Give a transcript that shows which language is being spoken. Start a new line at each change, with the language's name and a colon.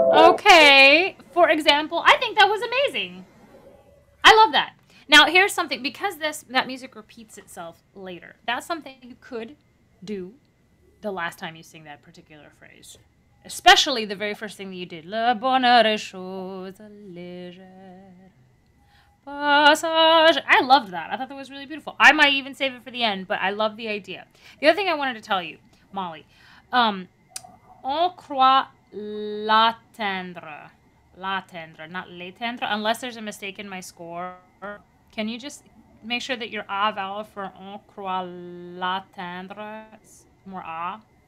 English: Okay, for example, I think that was amazing. I love that. Now, here's something, because that music repeats itself later, that's something you could do the last time you sing that particular phrase. Especially the very first thing that you did.
French: Le bonheur est chose légère.
English: Passage. I loved that. I thought that was really beautiful. I might even save it for the end, but I love the idea. The other thing I wanted to tell you, Molly,
French: on croit l'atteindre.
English: L'atteindre, not l'éteindre, unless there's a mistake in my score. Can you just make sure that your A vowel for
French: on croit l'atteindre
English: is more A?